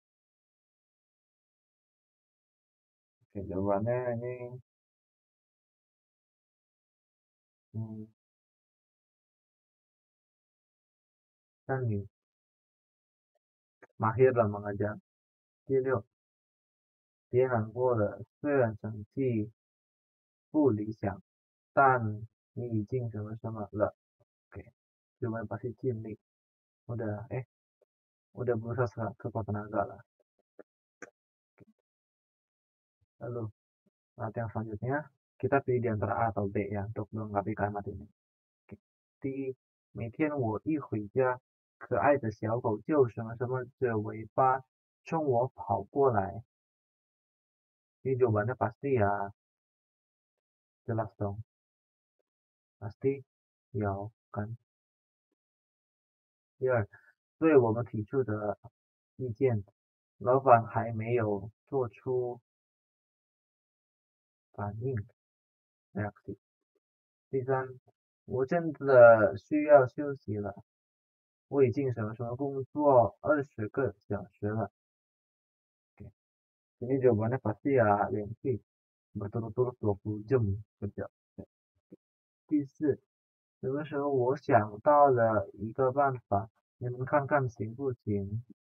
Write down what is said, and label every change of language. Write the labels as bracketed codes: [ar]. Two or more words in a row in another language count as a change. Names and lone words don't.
[id] Oke, jawabannya ini kan mahir dalam mengajar. [zh] 第六，别难过了，虽然成绩不理想，但你已经什么什么了. [id] Oke, jawaban pasti 尽力. Udah berusaha sekuat tenaga lah. Lalu yang selanjutnya kita pilih di antara A atau B ya untuk melengkapi kalimat ini. Oke. [zh] 第一，每天我一回家，可爱的小狗就什么什么着尾巴冲我跑过来. [id] Ini jawabannya pasti ya, jelas dong. Pasti ya kan. [zh] 第二，对我们提出的意见，老板还没有做出反应 第三，我真的需要休息了，我已经什么什么工作20个小时了. [id] Oke, ini jawabannya pasti ya Lenki berturut-turut 20 jam kerja. [zh] 第四，什么时候我想到了一个办法，你们看看行不行?